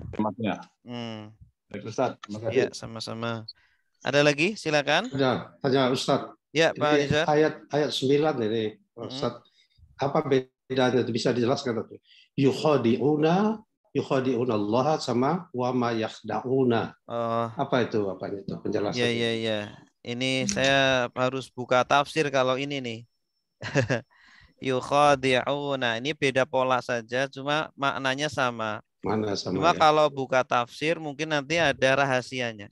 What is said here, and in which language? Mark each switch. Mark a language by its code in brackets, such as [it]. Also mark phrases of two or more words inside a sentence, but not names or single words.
[id] Kalimatnya. Baik, Ustaz. Terima kasih. Ya, sama-sama. Ada lagi? Silakan. Tanya Ustaz. Ya, Pak Nizar. Ayat 9 ini, Ustaz. Apa bedanya? Bisa dijelaskan? [ar] يخادعون الله sama وما يخدعون. [id] Apa itu penjelasannya? Iya. Ini saya harus buka tafsir kalau ini nih. [ar] يخادعون. [id] Ini beda pola saja, cuma maknanya sama. Cuma kalau buka tafsir mungkin nanti ada rahasianya.